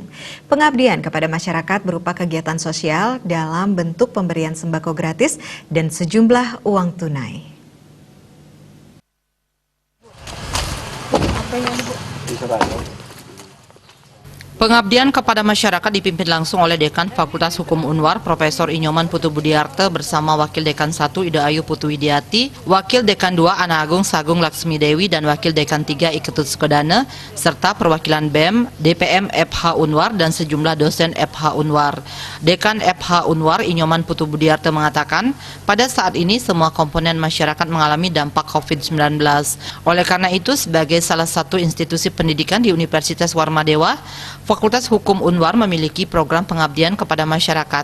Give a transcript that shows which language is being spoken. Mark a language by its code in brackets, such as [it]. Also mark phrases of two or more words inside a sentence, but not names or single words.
[id] Pengabdian kepada masyarakat berupa kegiatan sosial dalam bentuk pemberian sembako gratis dan sejumlah uang tunai. Pengabdian kepada masyarakat dipimpin langsung oleh Dekan Fakultas Hukum Unwar, Profesor Inyoman Putu Budiarte bersama Wakil Dekan 1 Ida Ayu Putu Widiati, Wakil Dekan 2 Ana Agung Sagung Laksmi Dewi, dan Wakil Dekan 3 Iketut Sukodana, serta perwakilan BEM, DPM FH Unwar, dan sejumlah dosen FH Unwar. Dekan FH Unwar Inyoman Putu Budiarte mengatakan, pada saat ini semua komponen masyarakat mengalami dampak COVID-19. Oleh karena itu, sebagai salah satu institusi pendidikan di Universitas Warmadewa, Fakultas Hukum Unwar memiliki program pengabdian kepada masyarakat.